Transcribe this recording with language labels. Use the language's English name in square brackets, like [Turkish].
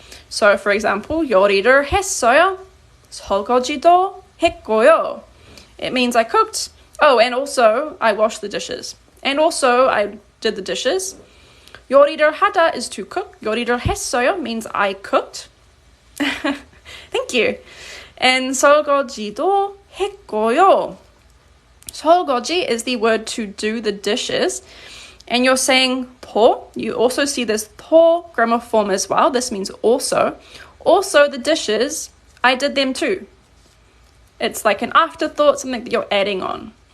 [English] So for example, [Korean] 요리를 했어요. 설거지도 했고요. [English] It means I cooked. Oh, and also I washed the dishes. And also I did the dishes. [Korean] 요리를 하다 [English] is to cook. [Korean] 요리를 했어요 [English] means I cooked. Thank you. [Korean] And 설거지도 했고요. [English] 설거지 is the word to do the dishes. And you're saying 도. You also see this 도 grammar form as well. This means also. Also the dishes, I did them too. It's like an afterthought, something that you're adding on.